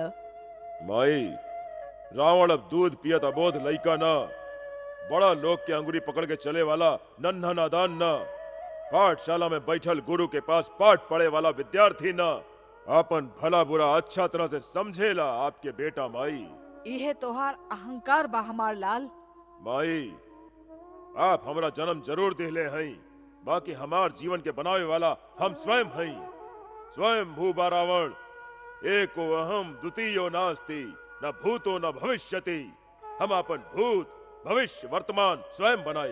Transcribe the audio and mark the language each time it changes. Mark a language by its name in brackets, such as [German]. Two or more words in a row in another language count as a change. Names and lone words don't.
[Bhojpuri] माई, रावण अब दूध पियत अबोध लइका ना, बड़ा लोग के अंगुरी पकड़ के चले वाला नन्हा नादान ना, पाठशाला में बैठल गुरु के पास पाठ पढ़े वाला विद्यार्थी ना, अपन भला बुरा अच्छा तरह से समझेला आपके बेटा। माई, यह तोहार अहंकार बा हमार लाल। माई, आप हमरा जन्म जरूर दिले हैं, बाकी हमार जीवन के बनावे वाला हम स्वयं हैं। [Sanskrit] स्वयं भू रावण एको अहम द्वितीयो नास्ति न भूतो न भविष्यति। [Bhojpuri] हम अपन भूत भविष्य वर्तमान स्वयं बनाई।